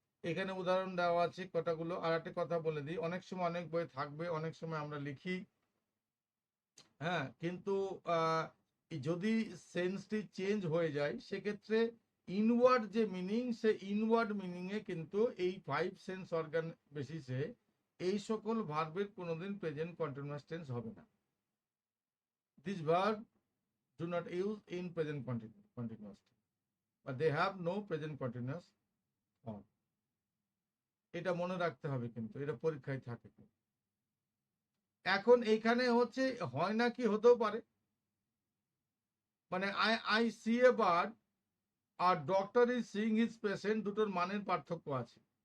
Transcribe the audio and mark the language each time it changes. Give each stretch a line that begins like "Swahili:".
Bangla: এখানে উদাহরণ দেওয়া আছে কটাগুলো। আর একটা কথা বলে দিই, অনেক সময় অনেক বই থাকবে, অনেক সময় আমরা লিখি, হ্যাঁ, কিন্তু যদি সেন্সটি চেঞ্জ হয়ে যায় সেক্ষেত্রে ইনওয়ার্ড যে মিনিং, সে ইনওয়ার্ড মিনিংয়ে কিন্তু এই 5 সেন্স অর্গান বেসিসে এই সকল ভার্বের কোনোদিন প্রেজেন্ট কন্টিনিউয়াস টেন্স হবে না।
English: This verb do not use in present continuous, but they have no present continuous form.
Bangla: এটা মনে রাখতে হবে, কিন্তু এটা পরীক্ষায় থাকে। এখন এইখানে হচ্ছে হয় না কি হতেও পারে, মানে
English: I see a bird আর doctor is seeing his patient,
Bangla: দুটোর মানের পার্থক্য আছে।